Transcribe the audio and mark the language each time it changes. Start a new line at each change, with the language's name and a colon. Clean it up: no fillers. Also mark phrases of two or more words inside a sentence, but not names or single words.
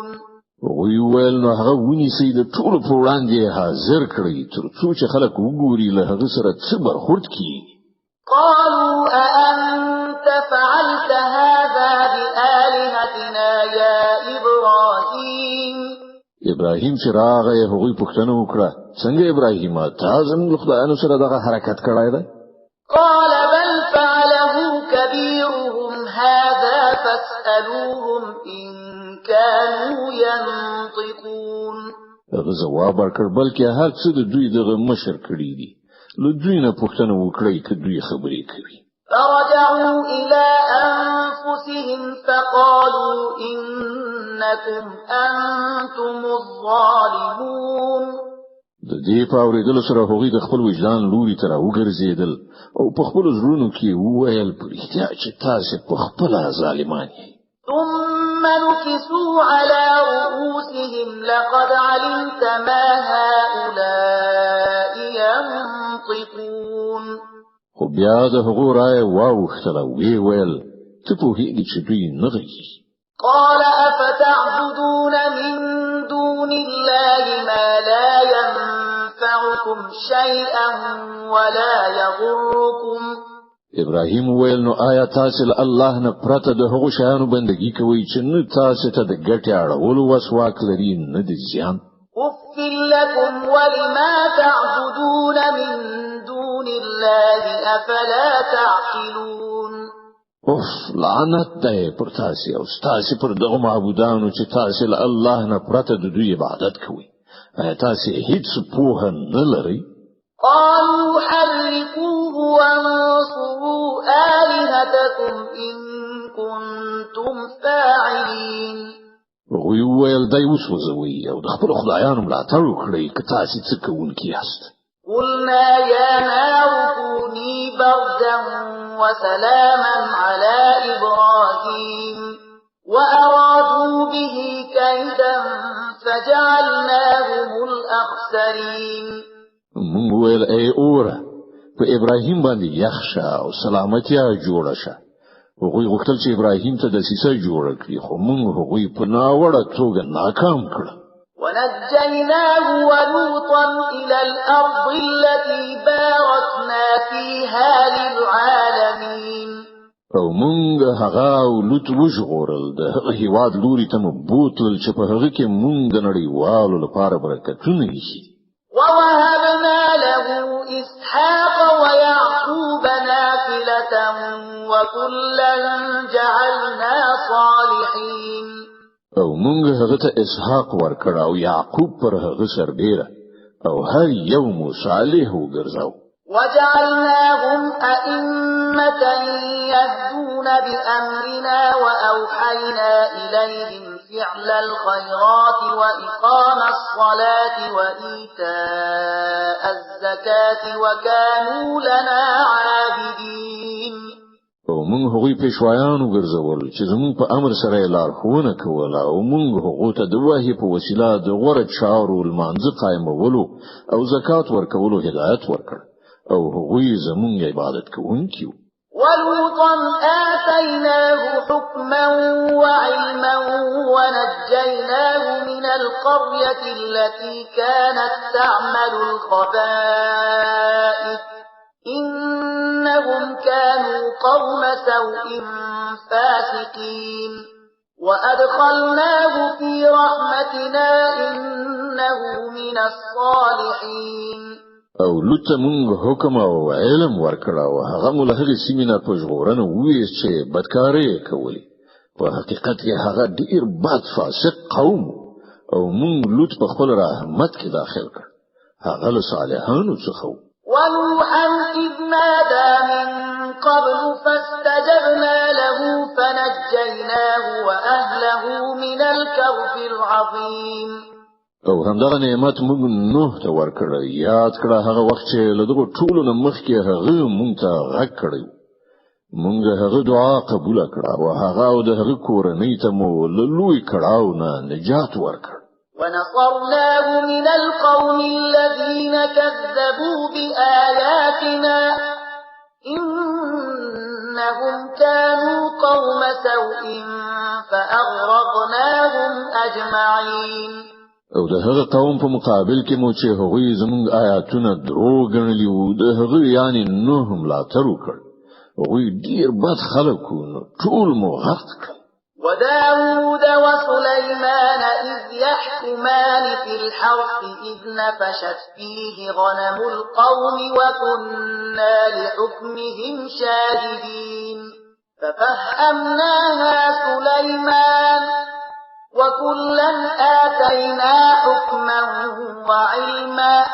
Pashto: وی ویل نو هغه ونیسئ د ټولو په وړاندې حاضر کړئ تر څو چې خلک وګوري له هغه سره څه برخورد کیږي.
Arabic: قالوا أأنت فعلت هذا بآلهتنا يا إبراهيم.
Pashto: ابراهیم چې راغی هغوی پوښتنه وکړه څنګه ابراهیم تا زموږ خدایانو سره دغه حرکت کړی دی؟
Arabic: قال بل فعله كبيرهم هذا فاسألوهم إن كانوا ينطقون.
Pashto: هغه ځواب ورکړ بلکې هر څه د دوی دغه مشر کړی دي له دوی نه پوښتنه وکړئ که دوی خبرې کوي.
Arabic: فرجعوا إلى أنفسهم فقالوا إنكم أنتم الظالمون.
Pashto: د دې په اورېدلو سره هغوی د خپل وجدان لوري ته راوګرځېدل او په خپلو زړونو کې وویل په رښتیا چې تاسې په خپله ظالمان یئ.
Arabic: ثم نكسوا على رؤوسهم لقد علمت ما هؤلاء ينطقون.
Pashto: خو بیا د هغو رایه واوښتله ویې ویل ته پوهېږې چې دوی نه غږیږي.
Arabic: قال أفتعبدون من دون الله ما لا ينفعكم شيئا ولا يضركم.
Pashto: ابراهیم ویل نو آیا تاسو له الله نه پرته د هغو شیانو بندګي کوئ چې نه تاسو ته د ګټې اړولو وسواک لري نه د زیان؟
Arabic: أف لكم ولما تعبدون من دون الله أفلا تعقلون.
Pashto: اوف لعنت دی پر تاسو او تاسو پر دغه معبودانو چې تاسو له الله نه پرته د دوی عبادت کوئ. آیا تاسو هیڅ پوهه نه لرئ؟
Arabic: قالوا حرقوه وانصروا آلهتكم إن كنتم فاعلين.
Pashto: هغوی وویل دی وسوځوئ او د خپلو خدایانو ملاتړ وکړئ که تاسو څه کوونکي یاست.
Arabic: قلنا يا نار كوني بردا وسلاما على إبراهيم وأرادوا به كيدا فجعلناهم الأخسرين.
Pashto: مونږ ویل ای اوره په ابراهیم باندې یخ شه او سلامتیا جوړه شه. هغوی غوښتل چې ابراهیم ته دسیسه جوړه کړي خو مونږ هغوی په ناوړه توګه ناکام کړل.
Arabic: ونجيناه ولوطا إلى الأرض التي باركنا فيها للعالمين.
Pashto: او مونږ هغه او لوط وژغورل د هغه هیواد لوري ته مو بوتلل چې په هغه کې مونږ د نړیوالو لپاره برکتونه ایښي.
Arabic: ووهبنا له إسحاق ويعقوب نافلة وكلا جعلنا صالحين.
Pashto: او مونږ هغه ته اسحاق ورکړ او یعقوب پر هغه سربېره او هر یو مو صالح وګرځاو.
Arabic: وجعلناهم أئمة يهدون بأمرنا وأوحينا إليهم فعل الخيرات وإقام الصلاة وإيتاء الزكاة وكانوا لنا عابدين.
Pashto: او موږ هغوی پیشوایان وګرځول چې زموږ په امر سره یې لارښوونه کوله او موږ هغو ته د وحي په وسیله د غوره چارو لمانځه قایمولو او زکات ورکولو هدایت ورکړ او هغوی زموږ عبادت کوونکي وو.
Arabic: ولوطا آتيناه حكما وعلما ونجيناه من القرية التي كانت تعمل الخبائث إنهم كانوا قوم سوء فاسقين وأدخلناه في رحمتنا إنه من الصالحين.
Pashto: او لوط مونږ حکم او علم ورکړه او هغه مول هغه سیمینه په ژغورنه وویل چې بدکاري کوي. په حقیقت کې هغه ډیر بد فاسق قوم او مونږ لوط په خپل رحمت کې داخل کړ. هغه له صالحانو څخه.
Arabic: ونوحا إذ نادى من قبل فاستجبنا له فنجيناه وأهله من الكرب العظيم.
Pashto: او همدغه نعمت موږ نوح ته ورکړ. یاد کړه هغه وخت چې له دغه ټولو نه مخکې هغه موږ ته غږ کړی. موږ هغه دعا قبول کړه او هغه او د هغه کورنۍ ته مو له لوی کړهو نه نجات ورکړ.
Arabic: ونصرناه من القوم الذين كذبوا بآياتنا إنهم كانوا قوم سوء فأغرقناهم أجمعين.
Pashto: او د هغه قوم په مقابل کې مو چې هغوی زموږ آیاتونه دروغ ګڼلي وو د هغه یعنی نوح ملاتړ وکړ. هغوی ډیر بد خلک وو نو ټول مو غرق کړل.
Arabic: وداود وسليمان إذ يحكمان في الحرث إذ نفشت فيه غنم القوم وكنا لحكمهم شاهدين ففهمناها سليمان وكلا آتينا حكما وعلما